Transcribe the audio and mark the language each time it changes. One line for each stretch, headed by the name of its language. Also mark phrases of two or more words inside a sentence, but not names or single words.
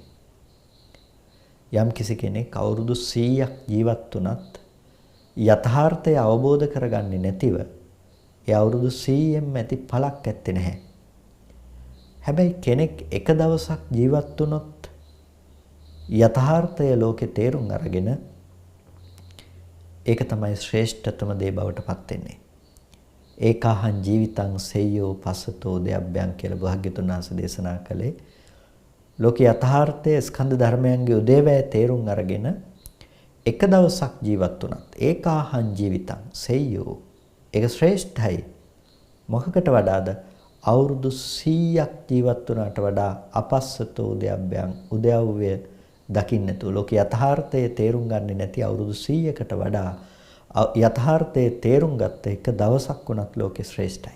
Sinhala: යම් කිසි කෙනෙක් අවුරුදු 100ක් ජීවත් වුණත් යථාර්ථය අවබෝධ කරගන්නේ නැතිව ඒ අවුරුදු 100ෙම ඇති පළක් ඇත්තේ නැහැ. හැබැයි කෙනෙක් එක දවසක් ජීවත් වුණොත් යථාර්ථය ලෝකේ තේරුම් අරගෙන ඒක තමයි ශ්‍රේෂ්ඨතම දේ බවට පත් වෙන්නේ.
Pali: ඒකාහං ජීවිතං සෙය්‍යෝ පස්සතෝ දෙයබ්බයන්
Sinhala: කියලා භාග්‍යතුන් වහන්සේ දේශනා කළේ. ලෝකේ යථාර්ථයේ ස්කන්ධ ධර්මයන්ගේ උදේවැය තේරුම් අරගෙන එක දවසක් ජීවත් වුණත්
Pali: ඒකාහං ජීවිතං සෙය්‍යෝ
Sinhala: ඒක ශ්‍රේෂ්ඨයි. මොකකට වඩාද? අවුරුදු 100ක් ජීවත් වුණාට වඩා
Pali: අපස්සතෝ දෙයබ්බයන්
Sinhala: උදයව්‍ය දකින්නතු ලෝකේ යථාර්ථයේ තේරුම් ගන්නේ නැති අවුරුදු 100කට වඩා යථාර්ථයේ තේරුම් ගත්ත එක දවසක් වුණත් ලෝකේ ශ්‍රේෂ්ඨයි.